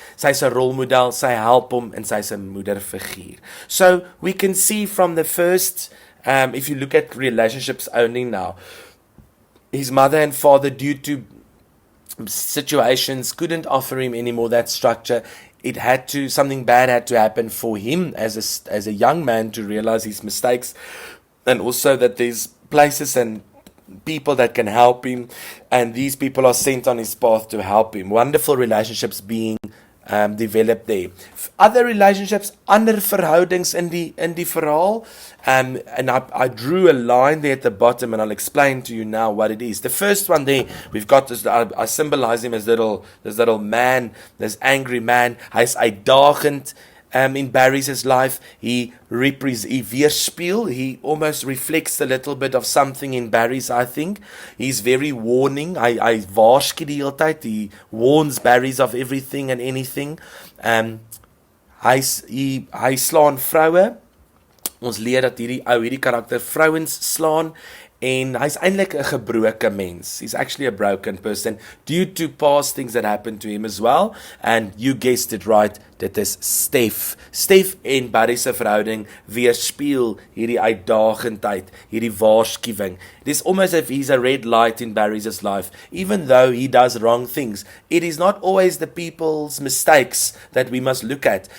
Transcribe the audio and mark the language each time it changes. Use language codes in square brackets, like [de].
[af] Sy's 'n rolmodel, sy help hom en sy's 'n moederfiguur. [en] So we can see from the first, if you look at relationships only now, his mother and father, due to situations, couldn't offer him anymore that structure. Something bad had to happen for him as a young man to realize his mistakes, and also that there's places and people that can help him, and these people are sent on his path to help him. Wonderful relationships being developed there. Other relationships, [af] ander verhoudings in die verhaal, [en] and I drew a line there at the bottom, and I'll explain to you now what it is. The first one there, we've got this, I symbolize him as this little man, this angry man. [af] Hy's uitdagend [en] in Barries' life. He weerspieël, he almost reflects a little bit of something in Barries, I think. He's very warning. [af] Hy waarsku die hele tyd. [en] He warns Barries of everything and anything. [af] Hy slaan vroue. Ons leer dat hierdie karakter vrouens slaan, en hy's eintlik 'n gebroke mens. [en] He's actually a broken person due to past things that happened to him as well. And you guessed it right, [af] dit is Stef. Stef en Barries se verhouding weerspieël hierdie uitdagendheid, hierdie waarskuwing. [en] It is almost as if he's a red light in Barries' life. Even though he does wrong things, it is not always the people's mistakes that we must look at.